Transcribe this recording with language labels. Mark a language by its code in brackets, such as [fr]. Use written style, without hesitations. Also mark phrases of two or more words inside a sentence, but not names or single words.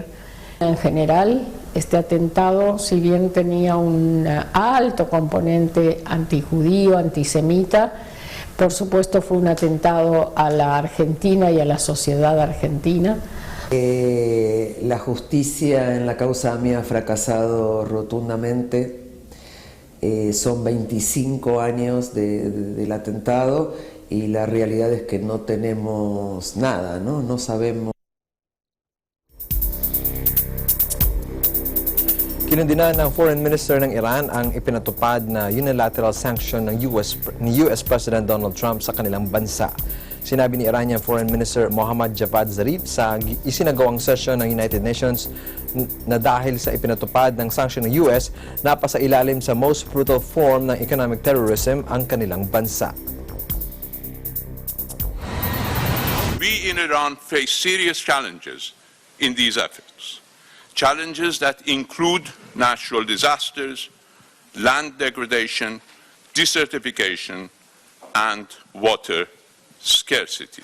[es] En general, este atentado, si bien tenía un alto componente antijudío, antisemita, por supuesto fue un atentado a la Argentina y a la sociedad argentina. La justicia en la causa mía ha fracasado rotundamente. Son 25 años del atentado y la realidad es que no tenemos nada, ¿no? No sabemos. [tl] Kinundinan ng [en] Foreign Minister [tl] ng Iran ang ipinatupad na [en] unilateral sanction [tl] ng [en] US President [tl] Donald Trump sa kanilang bansa. Sinabi ni [en] Iranian Foreign Minister [tl] Mohammad Javad Zarif sa isinagawang session ng United Nations na dahil sa ipinatupad ng sanction ng US, napasailalim sa [en] most brutal form [tl] ng [en] economic terrorism [tl] ang kanilang bansa. [en] We in Iran face serious challenges in these efforts. Challenges that include natural disasters, land degradation, desertification, and water scarcity.